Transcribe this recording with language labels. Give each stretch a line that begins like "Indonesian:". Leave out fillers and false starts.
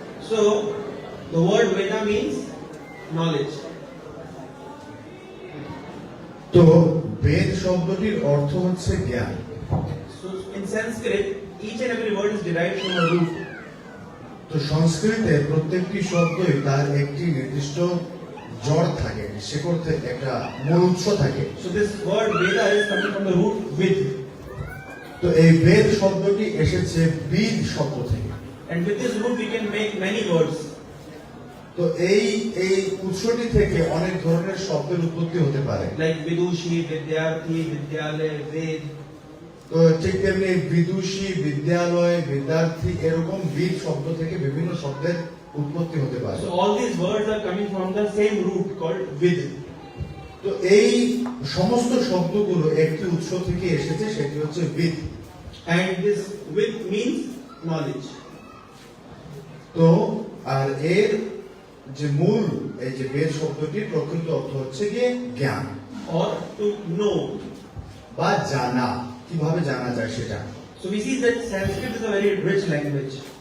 English: So, the word Veda means knowledge.
Bangla: তো বেদ শব্দটির অর্থ হচ্ছে জ্ঞান।
English: So, in Sanskrit, each and every word is derived from a root.
Bangla: তো সংস্কৃতে প্রত্যেকটি শব্দই তার একটি নির্দিষ্ট জড় থাকে, শিকড় থেকে একটা মূল উৎস থাকে।
English: So, this word Veda is coming from the root vid.
Bangla: তো এই বেদ শব্দটি এসেছে বিদ শব্দ থেকে।
English: And with this root, we can make many words.
Bangla: তো এই উৎসটি থেকে অনেক ধরনের শব্দের উৎপত্তি হতে পারে।
English: Like Vidushi, Vidyarthi, Vidyalay, Ved.
Bangla: তো ঠিক তেমনি বিদুষী, বিদ্যালয়, বিদ্যার্থী এরকম বিদ শব্দ থেকে বিভিন্ন শব্দের উৎপত্তি হতে পারে।
English: So, all these words are coming from the same root called Vid.
Bangla: তো এই সমস্ত শব্দগুলো একটি উৎস থেকে এসেছে, সেটি হচ্ছে বিদ।
English: And this Vid means knowledge.
Bangla: তো আর এর যে মূল এই যে বেদ শব্দটির প্রকৃত অর্থ হচ্ছে গিয়ে জ্ঞান
English: Or to know.
Bangla: বা জানা। কিভাবে জানা যায় সেটা।
English: So we see that Sanskrit is a very rich language.